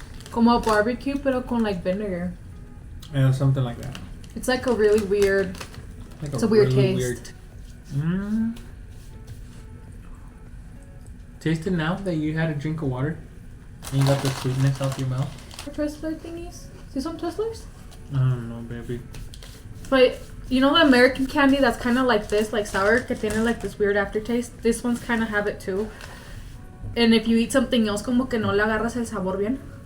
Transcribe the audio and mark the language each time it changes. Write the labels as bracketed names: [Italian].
[Spanish] Como barbecue, pero con [English] like vinegar. Yeah, something like that. It's like a really weird. Like It's a weird really taste. Taste it now that you had a drink of water and you got the sweetness off your mouth. Twizzler thingies? See some Twizzlers? I don't know, baby. But you know the American candy that's kind of like this, like sour, [Spanish] que tiene [English] like this weird aftertaste? This ones kind of have it too. And if you eat something else, [Spanish] como que no le agarras el sabor bien.